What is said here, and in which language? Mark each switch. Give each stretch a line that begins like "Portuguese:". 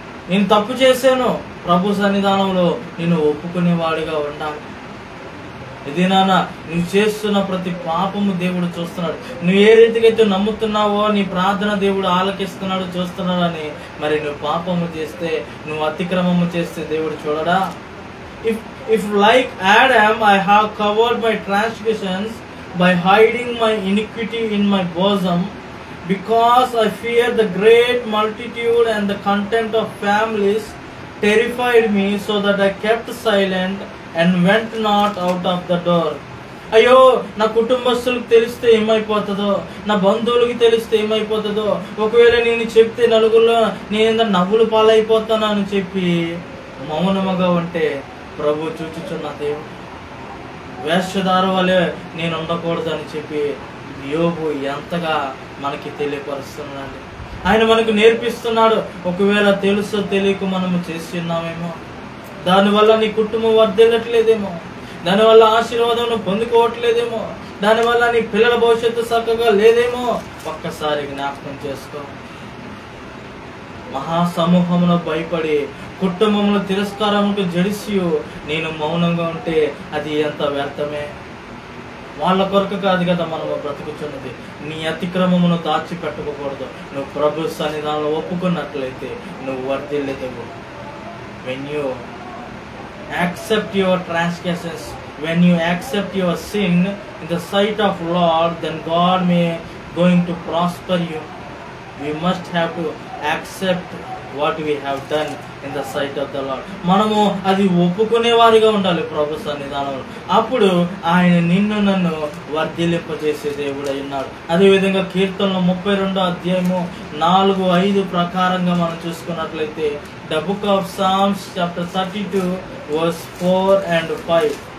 Telugu: నేను తప్పు చేశాను, ప్రభు సన్నిధానంలో నేను ఒప్పుకునేవాడిగా ఉండాలి. ఇది నాన్న నువ్వు చేస్తున్న ప్రతి పాపము దేవుడు చూస్తున్నాడు. నువ్వు ఏ రీతికైతే నమ్ముతున్నావో నీ ప్రార్థన దేవుడు ఆలకిస్తున్నాడు, చూస్తున్నాడు అని. మరి నువ్వు పాపము చేస్తే, నువ్వు అతిక్రమము చేస్తే దేవుడు చూడడా?
English: If like Adam I have covered my transgressions by hiding my iniquity in my bosom, because I fear the great multitude and the contempt of families terrified me, so that I kept silent and went not out of the door.
Telugu: అయ్యో నా కుటుంబస్తులకు తెలిస్తే ఏమైపోతుందో, నా బంధువులకి తెలిస్తే ఏమైపోతుందో, ఒకవేళ నేను చెప్తే నలుగురిలో నేను నవ్వులు పాలైపోతాను అని చెప్పి మౌనముగా ఉంటే ప్రభు చూచుచున్న దేవుడు. వేషధార వలె నేను ఉండకూడదు అని చెప్పి యోబు ఎంతగా మనకి తెలియపరుస్తున్నాడు. ఆయన మనకు నేర్పిస్తున్నాడు. ఒకవేళ తెలుసో తెలియక మనము చేస్తున్నామేమో, దానివల్ల నీ కుటుంబం వర్ధిల్లట్లేదేమో, దానివల్ల ఆశీర్వాదం పొందుకోవట్లేదేమో, దానివల్ల నీ పిల్లల భవిష్యత్తు చక్కగా లేదేమో, ఒక్కసారి జ్ఞాపకం చేసుకో. మహాసమూహమును భయపడి కుటుంబమును తిరస్కారముకు జడిసి నేను మౌనంగా ఉంటే అది ఎంత వ్యర్థమే. వాళ్ళ కొరకు కాదు కదా మనము బ్రతుకుతున్నది. నీ అతిక్రమమును దాచిపెట్టుకోకూడదు. నువ్వు ప్రభు సన్నిధానంలో ఒప్పుకున్నట్లయితే నువ్వు వర్ధిల్లేదేవు.
English: When you accept your transgressions, when you accept your sin in the sight of Lord, then God may going to prosper you. We must have to accept what we have done in the sight of the Lord.
Telugu: మనము అది ఒప్పుకునే వారిగా ఉండాలి ప్రభు సన్నిధానంలో. అప్పుడు ఆయన నిన్ను నన్ను వర్ధిల్లింపజేసే దేవుడై ఉన్నాడు. అదేవిధంగా కీర్తనలు 32 అధ్యాయము 4-5 ప్రకారంగా మనం చూసుకున్నట్లయితే
English: The book of Psalms chapter 32 verse 4 and 5.